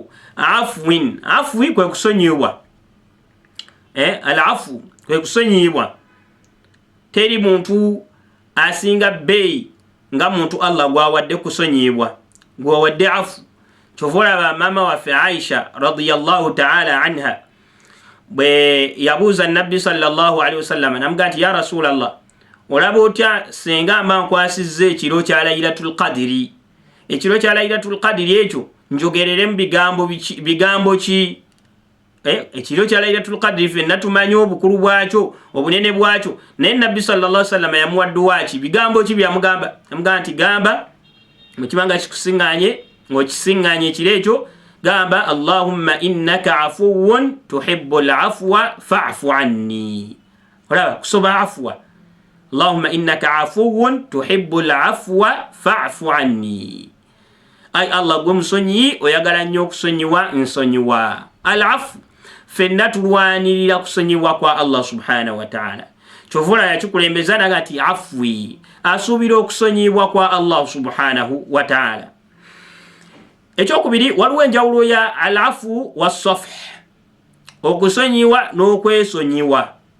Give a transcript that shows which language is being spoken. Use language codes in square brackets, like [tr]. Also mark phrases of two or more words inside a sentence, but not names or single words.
[lg] Afwin, afwi kwe kusonyibwa. Al-afu kwe kusonyibwa. Teri muntu asinga bbeeyi nga muntu Allah gwawadde kusonyibwa, gwawadde afu. Kyova mama waffe Aisha [ar] رضي الله تعالى عنها [lg] bwe yabuuza Nabbi [ar] صلى الله عليه وسلم [lg] namugamba nti [ar] يا رسول الله, [lg] olaba otya senga mba nkwasizza ekiro kya Laylatul Qadri? Ekiro kya Laylatul Qadri ekyo njogereremu bigambo ki? Ekiro kya Laylatul Qadri ffenna tumanyi obukulu bwakyo, obunene bwakyo, naye Nabbi [ar] صلى الله عليه وسلم [lg] yamuwadduwa ki? Bigambo ki byamugamba? Yamugamba nti gamba mu kibanga kikusiŋŋaanye, ng'okisiŋŋaanye ekiro ekyo, gamba [ar] اللهم إنك عفو تحب العفو فاعف عني. [lg] Olaba kusoba afwa. [ar] اللهم إنك عفو تحب العفو فاعف عني. [lg] Ay Allah gwe musonyi, oyagala nnyo okusonyiwa, nsonyiwa. Al-afu ffenna tulwanirira kusonyiwa kwa Allah [ar] سبحانه وتعالى. [lg] Kyovula yakikulembeza naga ati afwi, asuubira okusonyibwa kwa Allah [ar] سبحانه وتعالى. [lg] Ekyokubiri, waliwo enjawulo ya [ar] العفو والصفح, [lg] okusonyiwa n'okwesonyiwa.